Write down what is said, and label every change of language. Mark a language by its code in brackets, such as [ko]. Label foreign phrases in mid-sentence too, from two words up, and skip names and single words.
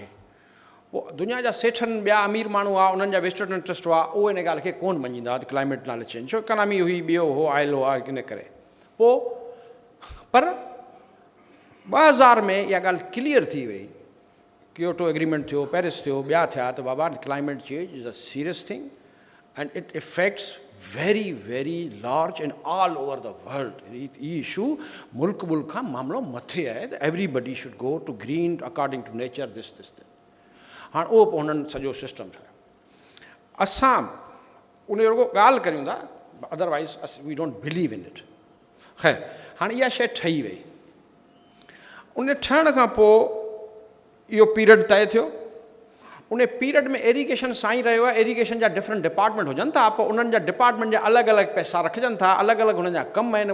[sd] पोइ दुनिया जा सेठनि, ॿिया अमीर माण्हू हुआ, उन्हनि जा [en] western interest [sd] हुआ, उहे इन ॻाल्हि खे कोन मञींदा त क्लाइमेट नाले चेंज, छो इकनॉमी हुई, ॿियो हो, आयल हो आहे, इन करे. पोइ पर 2000 में इहा ॻाल्हि क्लियर थी वई, क्योटो एग्रीमेंट थियो, पेरिस थियो, ॿिया थिया, त बाबा [en] climate change is a serious thing and it effects very very large in all over the world. [sd] ई इशू मुल्क खां मामिलो मथे आहे त [en] everybody should go to green according to nature, this. [sd] हाणे उहो पोइ हुननि सॼो सिस्टम ठाहियो. असां उन जो रुॻो ॻाल्हि करियूं था, [en] otherwise we don't believe in it. [sd] ख़ैर, हाणे इहा शइ ठही वई. उन ठहण खां पोइ इहो पीरियड तय थियो. उन पीरियड में एरीगेशन साईं रहियो आहे. एरीगेशन जा [en] different department [sd] हुजनि था, पोइ उन्हनि जा डिपार्टमेंट जा अलॻि अलॻि पैसा रखजनि था, अलॻि अलॻि हुननि जा कम आहिनि.